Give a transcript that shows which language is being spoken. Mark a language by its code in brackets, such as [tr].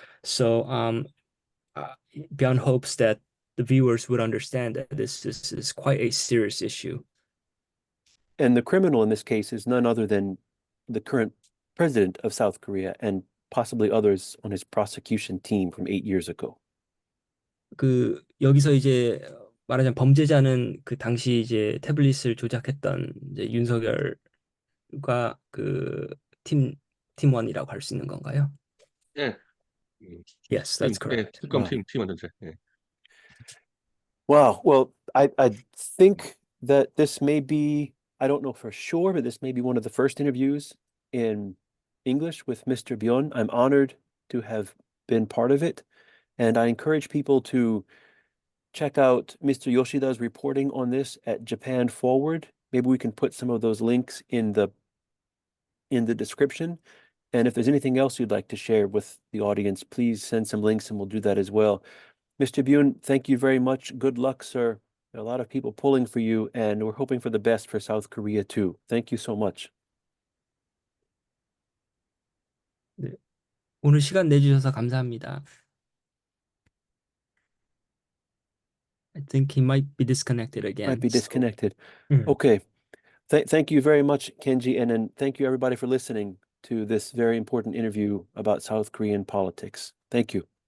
[en] So Byun hopes that the viewers would understand that this is quite a serious issue. And the criminal in this case is none other than the current president of South Korea and possibly others on his prosecution team from 8 years ago. [ko] 그 여기서 이제 말하자면 범죄자는 그 당시 이제 태블릿을 조작했던 이제 윤석열과 그 팀원이라고 할 수 있는 건가요? 예. [en] Yes, that's correct. [ko] 특검 [en] Wow. [ko] 팀 전체. 예. [en] Wow. Well, I think that this may be, I don't know for sure, but this may be one of the first interviews in English with Mr. Byun. I'm honored to have been part of it. And I encourage people to check out Mr. Yoshida's reporting on this at Japan Forward. Maybe we can put some of those links in the description. And if there's anything else you'd like to share with the audience, please send some links and we'll do that as well. Mr. Byun, thank you very much. Good luck, sir. There are a lot of people pulling for you, and we're hoping for the best for South Korea too. Thank you so much. [ko] 네. 오늘 시간 내주셔서 감사합니다. [en] I think he might be disconnected again. Might be disconnected. So, Okay. Thank you very much, Kenji, and thank you everybody for listening to this very important interview about South Korean politics. Thank you.